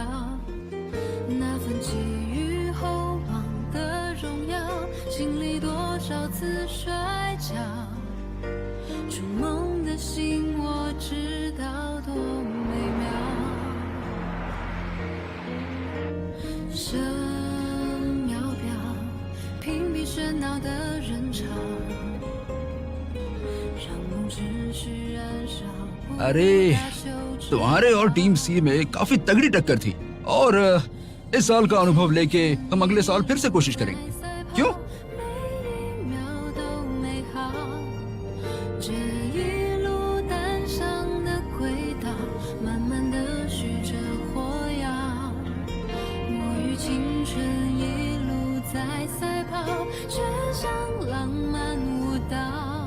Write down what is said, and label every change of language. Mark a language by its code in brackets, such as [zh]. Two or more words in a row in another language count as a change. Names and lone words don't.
[zh] 那份寄予厚望的荣耀，经历多少次摔跤，筑梦的心我知道多美妙。生渺渺，屏蔽喧闹的人潮，让梦只需燃烧。 [hi] अरे तुम्हारे और टीम सी में काफी तगड़ी टक्कर थी और इस साल का अनुभव लेके हम अगले साल फिर से कोशिश करेंगे। क्यों? [zh] 这一路单向的轨道，慢慢的许着火药。我与青春一路在赛跑，却像浪漫舞蹈。